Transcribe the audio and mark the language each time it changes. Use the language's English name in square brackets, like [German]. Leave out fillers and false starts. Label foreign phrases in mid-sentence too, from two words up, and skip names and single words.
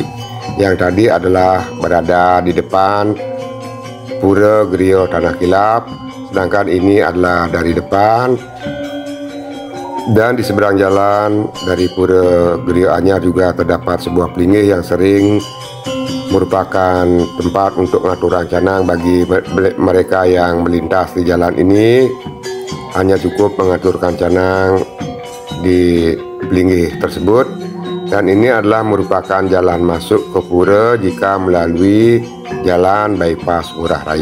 [Indonesian] Yang tadi adalah berada di depan Pura Geria Tanah Kilap, sedangkan ini adalah dari depan. Dan di seberang jalan dari Pura Geria Anyar juga terdapat sebuah pelinggih yang sering merupakan tempat untuk ngaturan canang bagi mereka yang melintas di jalan ini. Hanya cukup mengaturkan canang di pelinggih tersebut. Dan ini adalah merupakan jalan masuk ke pura jika melalui jalan bypass Ngurah Rai.